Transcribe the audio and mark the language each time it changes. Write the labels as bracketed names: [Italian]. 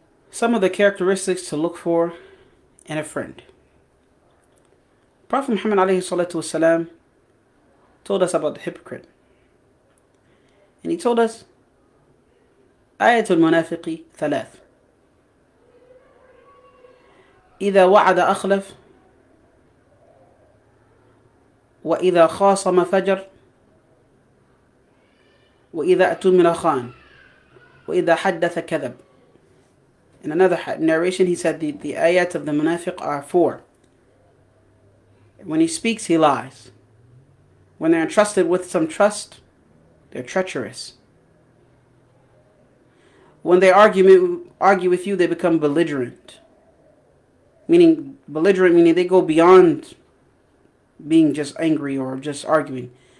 [English] Some of the characteristics to look for in a friend. Prophet Muhammad ﷺ told us about the hypocrite. And he told us, [Arabic] آية المنافق ثلاث. إذا وعد أخلف وإذا خاصم فجر وإذا أتمن خان وإذا حدث كذب. [English] In another narration he said the ayat of the munafiq are 4. When he speaks, he lies. When they're entrusted with some trust, they're treacherous. When they argue with you, they become belligerent. Meaning they go beyond being just angry or just arguing.